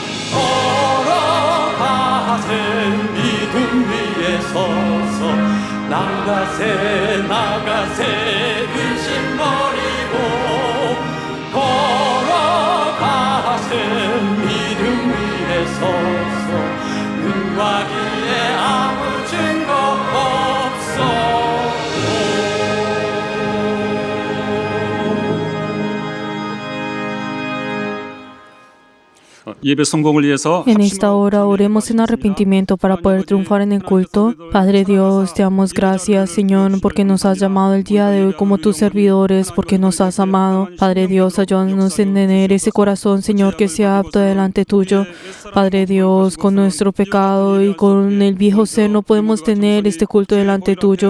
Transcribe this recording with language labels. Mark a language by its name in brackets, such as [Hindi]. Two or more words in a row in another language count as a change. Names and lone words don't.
[Korean] 걸어가세 믿음 위에 서서 나가세 의심 버리고 걸어가세 믿음 위에 서서 눈과 귀에 아무 증거 없어. 예배 성공을 위해서 [Spanish] En esta hora oremos en arrepentimiento para poder triunfar en el culto. Padre Dios, te damos gracias, Señor, porque nos has llamado el día de hoy como tus servidores, porque nos has amado. Padre Dios, ayúdanos en tener ese corazón, Señor, que sea apto delante tuyo. Padre Dios, con nuestro pecado y con el viejo ser no podemos tener este culto delante tuyo.